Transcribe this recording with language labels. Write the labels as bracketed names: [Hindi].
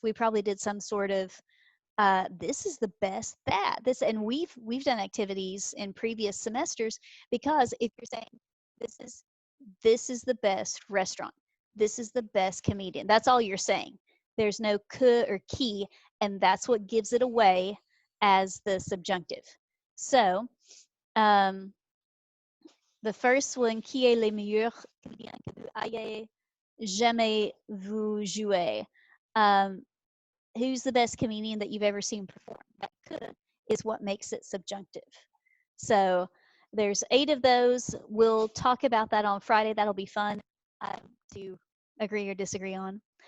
[English] We probably did some sort of this is the best this, and we've done activities in previous semesters, because if you're saying this is the best restaurant, this is the best comedian, that's all you're saying. There's no que or qui, and that's what gives it away as the subjunctive. So the first one, [French] qui est le meilleur comédien que vous ayez jamais vu jouer? [English] Who's the best comedian that you've ever seen perform? That could is what makes it subjunctive. So there's 8 of those. We'll talk about that on Friday. That'll be fun to agree or disagree on.